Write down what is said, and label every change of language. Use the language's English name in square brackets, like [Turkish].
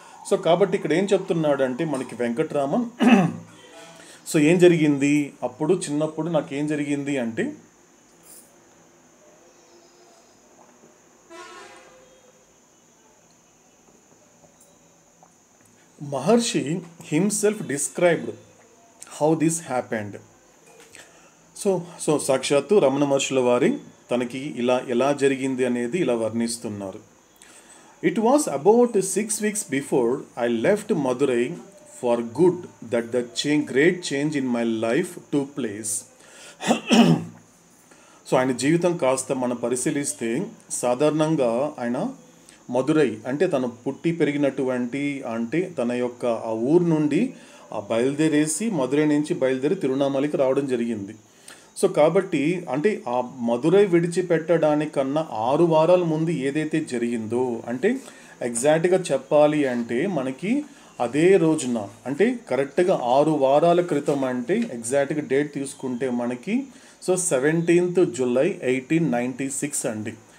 [Telugu] So కాబట్టి ఇక్కడ ఏం చెప్తున్నాడంటే మనకి వెంకట్రామన్, సో ఏం జరిగింది అప్పుడు చిన్నప్పుడు నాకేం జరిగింది అంటే మహర్షి [English] Himself described how this happened. [Telugu] So సాక్షాత్తు రమణ మహర్షుల వారి తనకి ఎలా జరిగింది అనేది ఇలా వర్ణిస్తున్నారు. [English] It was about 6 weeks before I left Madurai for good that the great change in my life took place. [Telugu] So ఆయన జీవితం కాస్త మనం పరిశీలిస్తే సాధారణంగా ఆయన మదురై అంటే తను పుట్టి పెరిగినటువంటి అంటే తన యొక్క ఆ ఊరు నుండి బయలుదేరేసి మదురై నుంచి బయలుదేరి తిరువణామలకి రావడం జరిగింది. సో కాబట్టి అంటే ఆ మదురై విడిచిపెట్టడానికన్నా 6 వారాల ముందు ఏదైతే జరిగిందో అంటే ఎగ్జాక్ట్గా చెప్పాలి అంటే మనకి అదే రోజున అంటే కరెక్ట్గా 6 వారాల క్రితం అంటే ఎగ్జాక్ట్గా డేట్ తీసుకుంటే మనకి సో 17th July 1896 అండి.